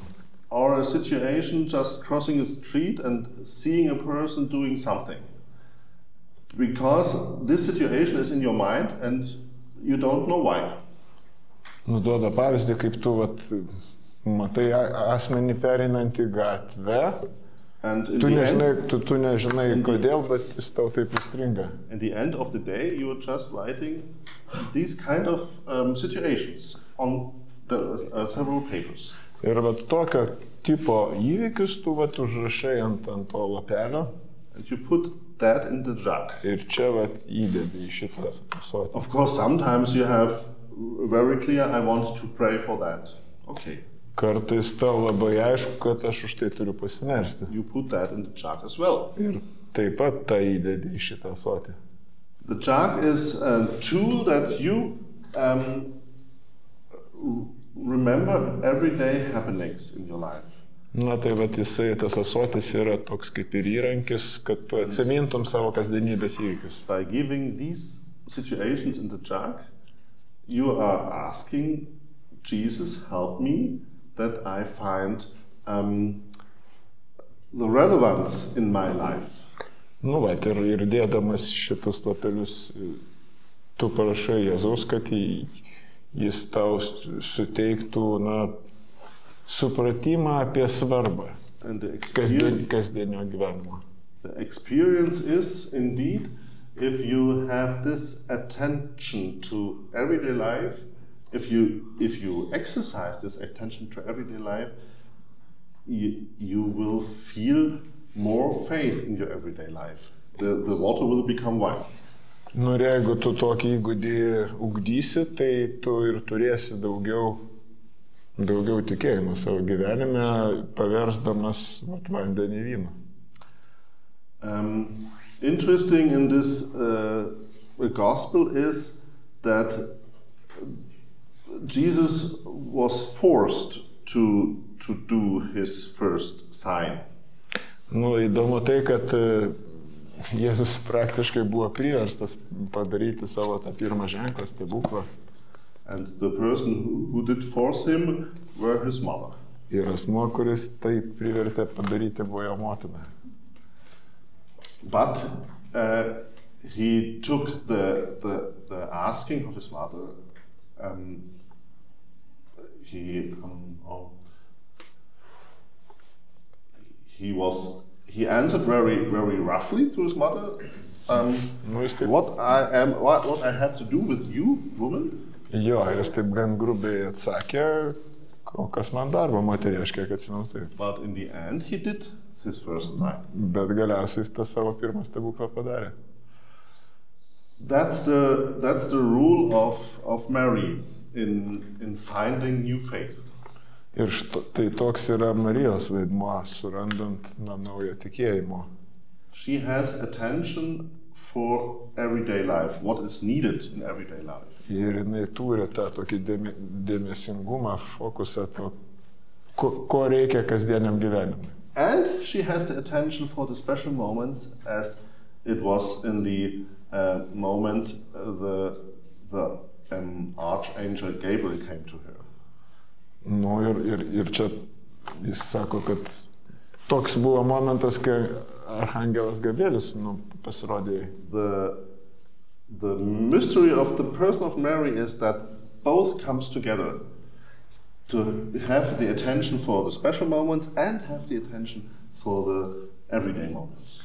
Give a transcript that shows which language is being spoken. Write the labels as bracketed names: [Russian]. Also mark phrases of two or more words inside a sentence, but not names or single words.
[English] Or a situation just crossing a street and seeing a person doing something. Because this situation is in your mind and you don't know why. [Lithuanian] Nuduoda pavyzdį, kaip tu vat matai asmenį pereinantį gatvę, tu nežinai kodėl, bet jis tau taip įstringa. [English] At the end of the day, you are just writing these kind of situations on several papers. [Lithuanian] Ir vat tokio tipo įvykius tu vat užrašai ant to lapelio. [English] And you put that in the jar. [Lithuanian] Ir čia vat įdedi į šitą ąsotį. [English] Of course, sometimes you have very clear, I want to pray for that. Okay. [Lithuanian] Kartais tau labai aišku, kad aš už tai turiu pasimelsti. [English] You put that in the jar as well. [Lithuanian] Ir taip pat tą įdedi į šitą ąsotį. [English] The jar is a tool that you remember everyday happenings in your life. [Lithuanian] Na tai vat jisai, tas ąsotis yra toks kaip ir įrankis, kad tu atsimintum savo kasdienybės įvykius. [English] By giving these situations in the jar, you are asking Jesus, help me that I find the relevance in my life. [Lithuanian] Nu, vat, ir dėdamas šitus lapelius, tu parašai Jėzaus, kad jis tau suteiktų supratimą apie svarbą kasdienio gyvenimo. [English] The experience is indeed, if you have this attention to everyday life, if you exercise this attention to everyday life, you will feel more faith in your everyday life. The water will become wine. [Lithuanian] Nu, ir jeigu tu tokį įgūdį ugdysi, tai tu ir turėsi daugiau tikėjimo savo gyvenime, paversdamas vandenį vyną. [English] Interesting in this gospel is that Jesus was forced to do his first sign. [Lithuanian] Nu, įdomu tai, kad Jėzus praktiškai buvo priverstas padaryti savo tą pirmą ženklą, stebuklą. [English] And the person who did force him were his mother. [Lithuanian] Ir asmuo, kuris tai privertė padaryti, buvo jo motina. [English] But he took the asking of his mother. He answered very roughly to his mother. What I have to do with you, woman? [Lithuanian] Jo, jis taip gan grubiai atsakė, o kas man darbo, moterį, aš kiek atsimenu taip. [English] But in the end he did his first sign. [Lithuanian] Bet galiausiai jis tą savo pirmą stebuklą padarė. [English] That's the rule of Mary in finding new faith. [Lithuanian] Ir tai toks yra Marijos vaidmuo, surandant naują tikėjimo. [English] She has attention for everyday life, what is needed in everyday life. [Lithuanian] Ir jinai turi tą tokį dėmesingumą, fokusą to, ko reikia kasdieniam gyvenimui. [English] And she has the attention for the special moments, as it was in the moment the archangel Gabriel came to her. [Lithuanian] Nu, ir čia jis sako, kad toks buvo momentas, kai archangelas Gabrielis pasirodė. [English] The mystery of the person of Mary is that both comes together, to have the attention for the special moments and have the attention for the everyday moments.